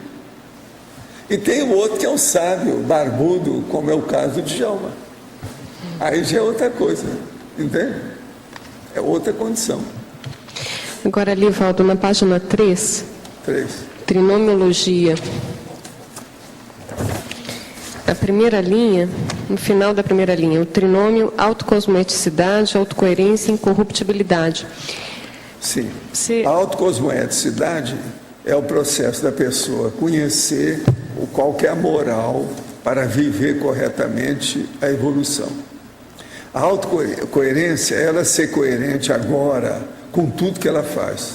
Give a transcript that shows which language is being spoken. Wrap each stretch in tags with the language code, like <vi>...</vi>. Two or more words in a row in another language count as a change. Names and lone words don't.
<pt>E tem o outro que é um sábio, barbudo, como é o caso do Djalma. Aí já é outra coisa, entende? É outra condição. Agora, Livaldo, na página 3, 3. trinomiologia. A primeira linha, no final da primeira linha, o trinômio, autocosmoeticidade, autocoerência e incorruptibilidade. Sim. A autocosmoeticidade é o processo da pessoa conhecer qual que é a moral para viver corretamente a evolução. A autocoerência é ela ser coerente agora com tudo que ela faz.</pt>